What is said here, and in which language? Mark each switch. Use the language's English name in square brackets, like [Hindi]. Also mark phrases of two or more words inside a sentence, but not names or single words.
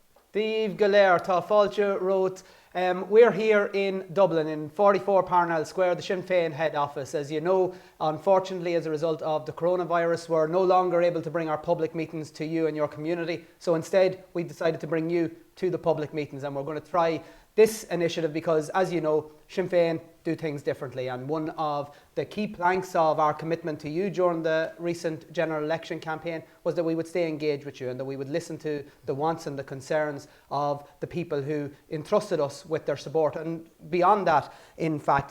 [English] Dave Galair [Irish] tá fáilte [English] wrote, we're here in Dublin in 44 Parnell Square, the Sinn Féin head office. As you know, unfortunately, as a result of the coronavirus, we're no longer able to bring our public meetings to you and your community. So instead, we decided to bring you to the public meetings, and we're going to try this initiative because, as you know, Sinn Féin do things differently, and one of the key planks of our commitment to you during the recent general election campaign was that we would stay engaged with you and that we would listen to the wants and the concerns of the people who entrusted us with their support, and beyond that, in fact.